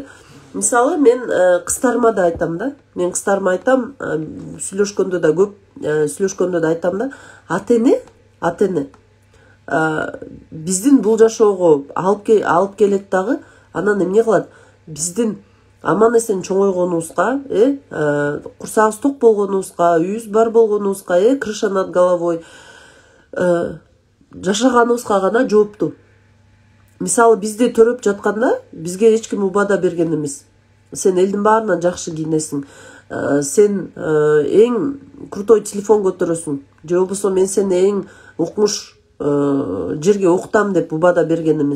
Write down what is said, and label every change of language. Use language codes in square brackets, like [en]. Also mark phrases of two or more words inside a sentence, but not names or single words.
[ky] Мисалы, мен кыздарыма да айтам да. Мен кыздарыма айтам, сүйлөшкөндө да көп, сүйлөшкөндө да айтам да. Ата-эне биздин бул жашоого алып келет дагы. Анан эмне кылат? Биздин аман эсен чоңойгонубузга, курсагыбыз ток болгонубузга, үйүбүз бар болгонубузга, [ru] крыша над головой [ky] жашаганыбызга гана жоопту. Мисалы, бизди төрөп жатканда бизге эч ким убада берген эмес. Сен элдин баарынан жакшы кийинесиң. Сен эң крутой телефон көтөрөсүң. Же болбосо мен сени эң укмуш жерге уктам деп убада берген эмес.